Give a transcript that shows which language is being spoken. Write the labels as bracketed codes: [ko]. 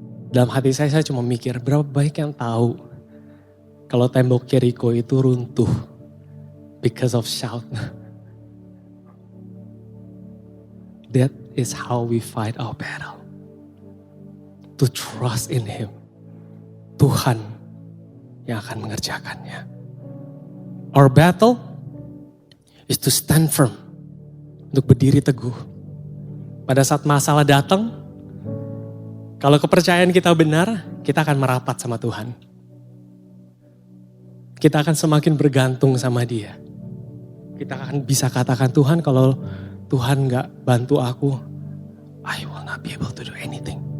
[id] Dalam hati saya cuma mikir, berapa banyak yang tahu kalau tembok Jericho itu runtuh [en] because of shout. That is how we fight our battle. To trust in Him. [id] Tuhan yang akan mengerjakannya. [en] Our battle is to stand firm. [id] Untuk berdiri teguh. Pada saat masalah datang, kalau kepercayaan kita benar, kita akan merapat sama Tuhan. Kita akan semakin bergantung sama Dia. Kita akan bisa katakan, Tuhan kalau Tuhan gak bantu aku, [en] I will not be able to do anything.